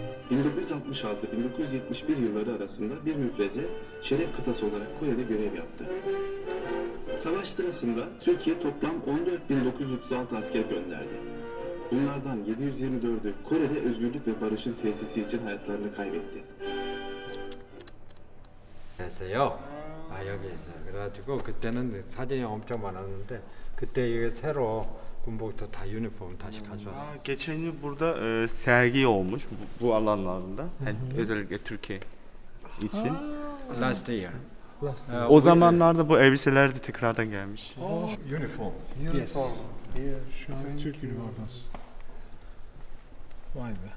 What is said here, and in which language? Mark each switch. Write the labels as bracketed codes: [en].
[tr] 1966-1971 yılları arasında bir müfreze şeref kıtası olarak Kore'de görev yaptı. Savaş sırasında Türkiye toplam 14.936 asker gönderdi. Bunlardan 724'ü Kore'de özgürlük ve barışın tesisi için hayatlarını kaybetti. [ko] 했어요. 여기에서. 그래가지고 그때는 사진이 엄청 많았는데 그때 이게 새로 군복도 다 유니폼 다시 가져왔어요. [tr] Geçen yıl burada sergi olmuş bu alanlarında. Yani özellikle Türkiye için. [en] Last year. [tr] O zamanlarda bu elbiseler de tekrardan gelmiş. [ko] 유니폼. [en] Yes. [tr] Şu an Türk üniforması. Vay be.